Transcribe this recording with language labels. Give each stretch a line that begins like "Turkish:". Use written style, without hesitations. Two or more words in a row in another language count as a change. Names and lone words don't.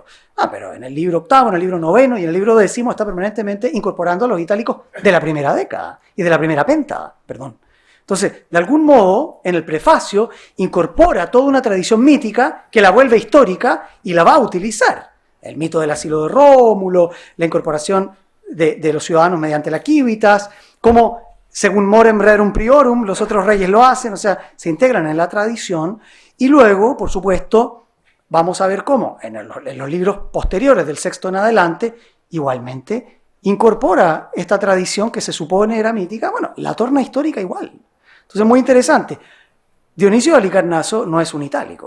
Spanish: Pero en el libro octavo, en el libro noveno y en el libro décimo está permanentemente incorporando a los itálicos de la primera década y de la primera penta, perdón. Entonces, de algún modo, en el prefacio incorpora toda una tradición mítica que la vuelve histórica y la va a utilizar. El mito del asilo de Rómulo, la incorporación de los ciudadanos mediante la civitas, como según
Latin: morem rerum priorum,
Spanish: los otros reyes lo hacen, o sea, se integran en la tradición, y luego, por supuesto, vamos a ver cómo en los libros posteriores del sexto en adelante, igualmente, incorpora esta tradición que se supone era mítica, bueno, la torna histórica igual. Entonces, muy interesante. Dionisio de Halicarnasso no es un itálico.